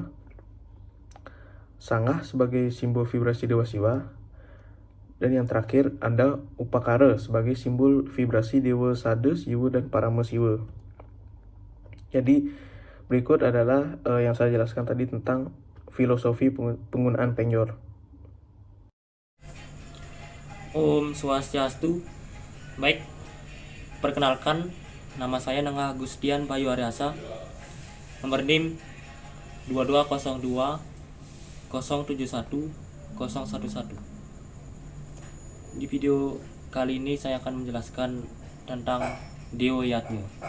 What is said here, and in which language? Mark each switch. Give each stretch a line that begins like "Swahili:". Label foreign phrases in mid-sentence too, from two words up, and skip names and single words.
Indonesian: Sangah sebagai simbol vibrasi Dewa Siwa. Dan yang terakhir ada upakara sebagai simbol vibrasi Dewa Sada, Siwa, dan Parama Siwa. Jadi berikut adalah yang saya jelaskan tadi tentang filosofi penggunaan penyor.
Sanskrit: Om Swastiastu.
Indonesian: Baik, perkenalkan, nama saya Nengah Agustian Bayu Aryasa, nomor NIM 2202 071 011. Di video kali ini saya akan menjelaskan tentang Dewa Yatnya.